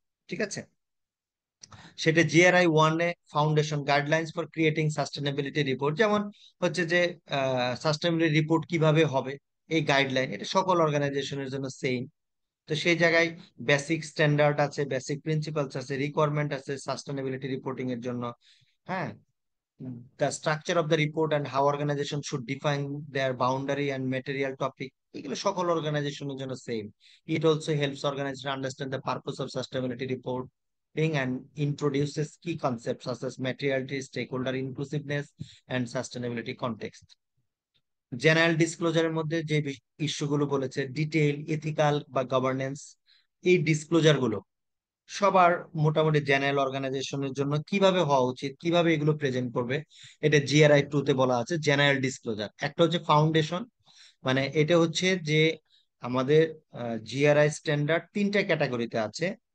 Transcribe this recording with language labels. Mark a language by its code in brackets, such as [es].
[bn] ঠিক আছে, সেটা জিআরআই 1 এ foundation guidelines for creating sustainability report, যেমন হচ্ছে যে সাস্টেনেবিলিটি রিপোর্ট কিভাবে হবে, এই গাইডলাইন এটা সকল অর্গানাইজেশনের জন্য সেম। তো সেই জায়গায় বেসিক স্ট্যান্ডার্ড আছে, বেসিক প্রিন্সিপালস আছে, রিকোয়ারমেন্ট আছে সাস্টেনেবিলিটি রিপোর্টিং এর জন্য। [en] হ্যাঁ, the structure of the report and how organization should define their boundary and material topic, [bn] এগুলো সকল অর্গানাইজেশনের জন্য same. [en] It also helps organization understand the purpose of sustainability reporting and introduces key concepts such as materiality, stakeholder inclusiveness, and sustainability context. [bn] General ডিসক্লোজারের মধ্যে যে ইস্যুগুলো বলেছে, detail, ethical বা governance, এই disclosure গুলো সবার মোটামুটি জেনারেল অর্গানাইজেশনের জন্য কিভাবে হওয়া উচিত, কিভাবে এগুলো প্রেজেন্ট করবে, এটা জিআরআই 2 তে বলা আছে জেনারেল ডিসক্লোজার। একটা হচ্ছে ফাউন্ডেশন, মানে এটা হচ্ছে যে আমাদের জিআরআই স্ট্যান্ডার্ড তিনটা ক্যাটাগরিতে আছে।